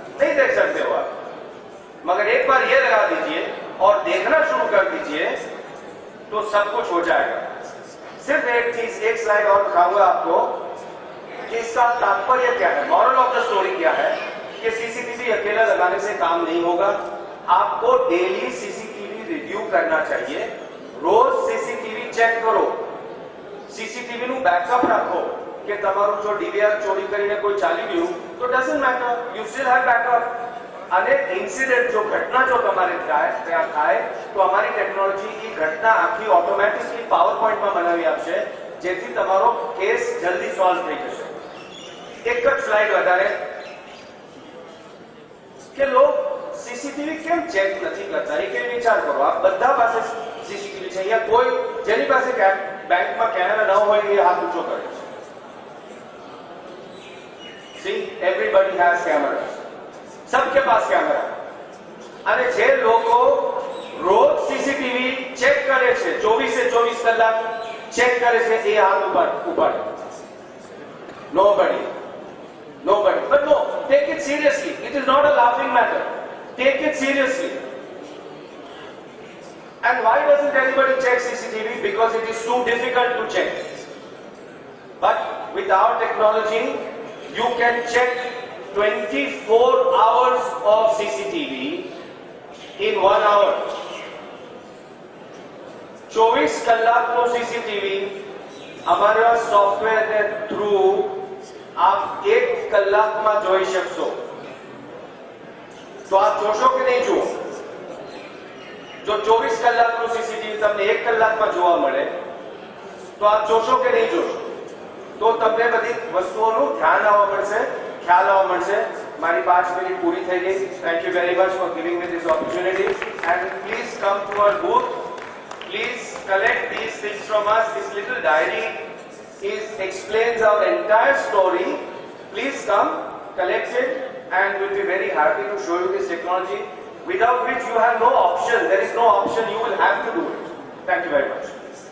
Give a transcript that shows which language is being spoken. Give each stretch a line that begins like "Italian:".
Hindi: नहीं देख सकते हो आप. मगर एक बार ये लगा दीजिए और देखना शुरू कर दीजिए तो सब कुछ हो जाएगा. सिर्फ एक चीज, एक स्लाइड और दिखाऊंगा आपको कि इसका तात्पर्य क्या है, मॉरल ऑफ द स्टोरी क्या है, कि सीसीटीवी अकेला लगाने से काम नहीं होगा. आपको डेली सीसीटीवी रिव्यू करना चाहिए। रोज सीसीटीवी चेक करो,
Gujarati: सीसीटीवी નું બેકઅપ રાખો કે તમારું જો ડીવીઆર ચોરી કરીને કોઈ ચાલી ગયું તો
English: Doesn't matter, you still have backup.
Gujarati: અને ઇન્સિડન્ટ જો ઘટના જો તમારે ત્યાં થાય તો અમારી ટેકનોલોજી એ ઘટના આખી ઓટોમેટિકલી પાવરપોઈન્ટમાં બનાવી આપશે, જેથી તમારો કેસ જલ્દી સોલ્વ થઈ જશે। એક જ સ્લાઇડ વધારે કે લોક સીસીટીવી કેમ ચેક નથી કરતા, એ કેમ વિચાર કરો। આ બધા પાસે સીસીટીવી છે, અહીંયા કોઈ જેની પાસે બેંકમાં કેમેરા ન હોય એ હાથ ઊંચો કરે છે।
English: See, everybody has cameras,
Hindi: सबके पास कैमरा।
Gujarati: અને જે લોકો રોજ સીસીટીવી ચેક કરે છે, 24 से 24 કલાક ચેક કરે છે, એ હાથ ઉપાડે।
English: Nobody, but no, take it seriously, it is not a laughing matter, take it seriously। And why doesn't anybody check CCTV? Because it is too difficult to check। But with our technology you can check 24 hours of CCTV in 1 hour।
Gujarati: 24 કલાકનો CCTV અમારા software ને through આપ 1 કલાકમાં જોઈ શકશો। તો આપ જોશો કે નહીં જુઓ? જો 24 કલાકનો CCTV તમને 1 કલાકમાં જોવા મળે તો આપ જોશો કે નહીં જોશો? તો તમને બધી વસ્તુઓનું ધ્યાન આવવા મળશે, ખ્યાલ આવવા મળશે। મારી 5 મિનિટ પૂરી થઈ ગઈ।
English: Thank you very much for giving me this opportunity and please come to our booth, please collect this things from us. This little diary explains our entire story. Please come, collect it, and we'll be very happy to show you this technology, without which you have no option. There is no option, you will have to do it. Thank you very much.